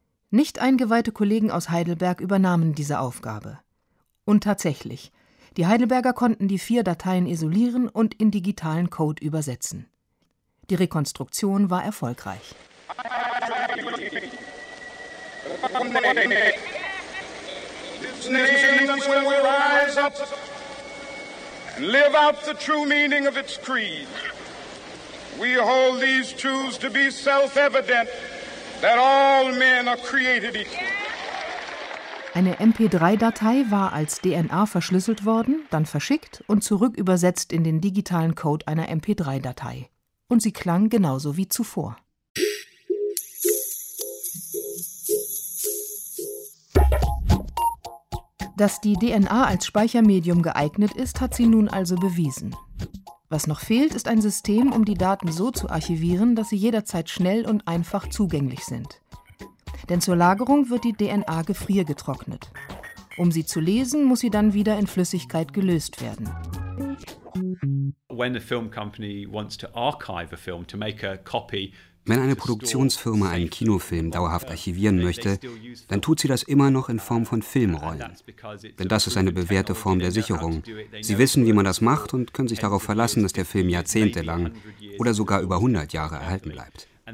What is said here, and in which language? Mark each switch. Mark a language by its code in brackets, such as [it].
[de] Nicht eingeweihte Kollegen aus Heidelberg übernahmen diese Aufgabe. Und tatsächlich, die Heidelberger konnten die vier Dateien isolieren und in digitalen Code übersetzen. Die Rekonstruktion war erfolgreich. [en] This nation will rise up and live out the true meaning of its creed. We hold these truths to be self-evident, that all men are created equal. [de] Eine MP3-Datei war als DNA verschlüsselt worden, dann verschickt und zurückübersetzt in den digitalen Code einer MP3-Datei. Und sie klang genauso wie zuvor. Dass die DNA als Speichermedium geeignet ist, hat sie nun also bewiesen. Was noch fehlt, ist ein System, um die Daten so zu archivieren, dass sie jederzeit schnell und einfach zugänglich sind. Denn zur Lagerung wird die DNA gefriergetrocknet. Um sie zu lesen, muss sie dann wieder in Flüssigkeit gelöst werden. [en] When a film company wants to archive a film to make a copy. [de] Wenn eine Produktionsfirma einen Kinofilm dauerhaft archivieren möchte, dann tut sie das immer noch in Form von Filmrollen. Denn das ist eine bewährte Form der Sicherung. Sie wissen, wie man das macht und können sich darauf verlassen, dass der Film jahrzehntelang oder sogar über 100 Jahre erhalten bleibt.